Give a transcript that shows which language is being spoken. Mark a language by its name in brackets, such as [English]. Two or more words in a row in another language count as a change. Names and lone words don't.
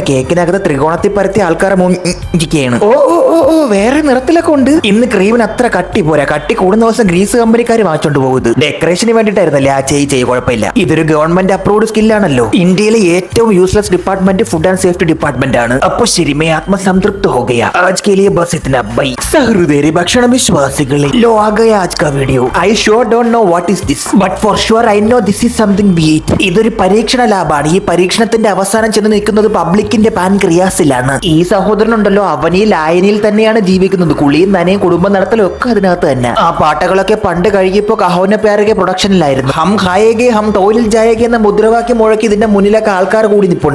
[Malayalam] കേക്കിനകത്ത് ത്രികോണത്തിൽ പരത്തി ആൾക്കാരെ മുഞ്ചിക്കുകയാണ്. ഓ, വേറെ നിറത്തിലൊക്കെ ഉണ്ട്. ഇന്ന് ക്രീമിന് അത്ര കട്ടി പോരാ. കട്ടി കൂടുന്ന ദിവസം ഗ്രീസ് കമ്പനിക്കാർ വാങ്ങിച്ചോണ്ട് പോകുന്നത് ഡെക്കറേഷന് വേണ്ടിട്ടായിരുന്നല്ലേ. ആ ചെയ് കുഴപ്പമില്ല. ആവശ്യമില്ല. ഇതൊരു [English] government approved [Malayalam] സ്കില്ലാണല്ലോ. ഇന്ത്യയിലെ ഏറ്റവും [English] useless department food and safety department [Malayalam] ആണ്. അപ്പൊ ശരി, [Hindi] मैं आत्मसंतृप्त हो गया. आज के लिए बस इतना भाई. [Malayalam] സഹൃദയരെ ഭക്ഷണ വിശ്വാസികളെ, [Hindi] लो आ गया आज का वीडियो. [English] I sure don't know what is this, but for sure I know this is something we eat. [Malayalam] ഇതൊരു പരീക്ഷണ ലാബാണ്. ഈ പരീക്ഷണത്തിന്റെ അവസാനം ചെന്ന് നിൽക്കുന്നത് പബ്ലിക്കിന്റെ പാൻക്രിയാസിലാണ്. ഈ സഹോദരനുണ്ടല്ലോ, അവൻ ഈ ലായനിയിൽ തന്നെയാണ് ജീവിക്കുന്നത്. കുളിയും നനയും കുടുംബം നടത്തലും ഒക്കെ അതിനകത്ത് തന്നെ. ആ പാട്ടകളൊക്കെ പണ്ട് കഴുകിയപ്പോ കഹോന പ്യാരകെ പ്രൊഡക്ഷനിലായിരുന്നു. [Hindi] हम खाएंगे हम [Malayalam] ടോയിലിൽ ജായേഗെ എന്ന മുദ്രാവാക്യം മുഴക്കി ഇതിന്റെ മുന്നിലൊക്കെ ആൾക്കാർ കൂടി നിൽപ്പുണ്ട്.